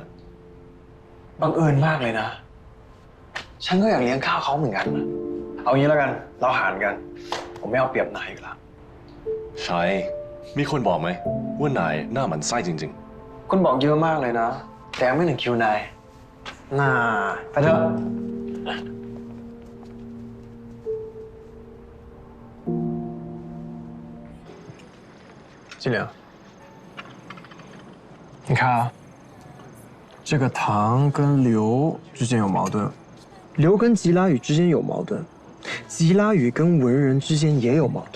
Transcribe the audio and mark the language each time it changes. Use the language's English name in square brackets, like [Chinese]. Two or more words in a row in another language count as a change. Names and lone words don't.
[Thai] บังเอิญมากเลยนะ ฉันก็อยากเลี้ยงข้าวเขาเหมือนกันนะเอางี้แล้วกัน เราหารกัน ผมไม่เอาเปรียบนายอยู่แล้ว ใช่มีคนบอกไหมว่านายหน้าหมันไส้จริง คนบอกเยอะมากเลยนะ แต่ยังไม่ถึงคิวนายน่าไปเถอะ [Chinese] 金良，你看啊，这个唐跟刘之间有矛盾，刘跟吉拉语之间有矛盾，吉拉语跟文人之间也有矛盾。